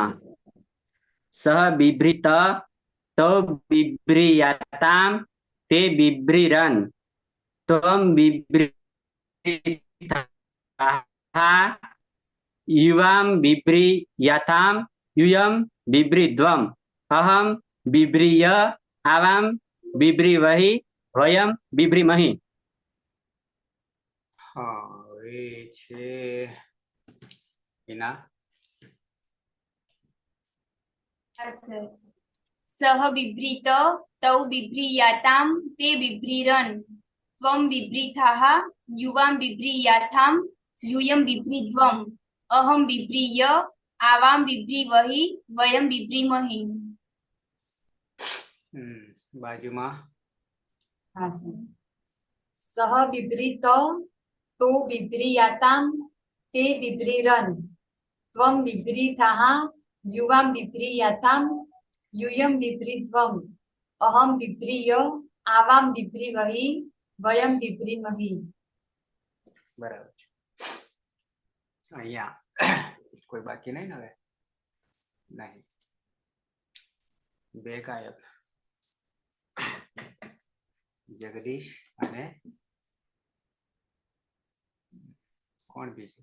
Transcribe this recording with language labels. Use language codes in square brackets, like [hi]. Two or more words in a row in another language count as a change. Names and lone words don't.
[sa] सः बिभ्रीत तौ बिभ्रीयातां ते बिभ्रीरन् त्वं बिभ्रीथः युवां बिभ्रीयाथां यूयं बिभ्रीध्वम् अहं बिभ्रीय आवां बिभ्रीवहि वयं बिभ्रीमहि। [gu] હા એ છે હિના. હા સર. [sa] સહ બિભ્રીત તૌ બિભ્રીયાતામ તે બિભ્રીરન ત્વં બિભ્રીથાઃ યુવાં બિભ્રીયાથામ यूयं बिभ्रीध्वम् अहं बिभ्रीय आवां बिभ्रीवहि वयं बिभ्रीमहि। [gu] બાજુમાં [hi] हाँ सर। [sa] सः बिभ्रीत तो बिभ्रीयातां ते बिभ्रीरन् त्वं बिभ्रीथः युवां बिभ्रीयातां यूयं बिभ्रीध्वम् अहं बिभ्रीय आवां बिभ्रीवहि वयं बिभ्रीमहि। [gu] બરાબર છે. અહીંયા કોઈ બાકી નહીં ને હવે? નહીં. બે ગાયક, જગદીશ અને કોણ બીજું?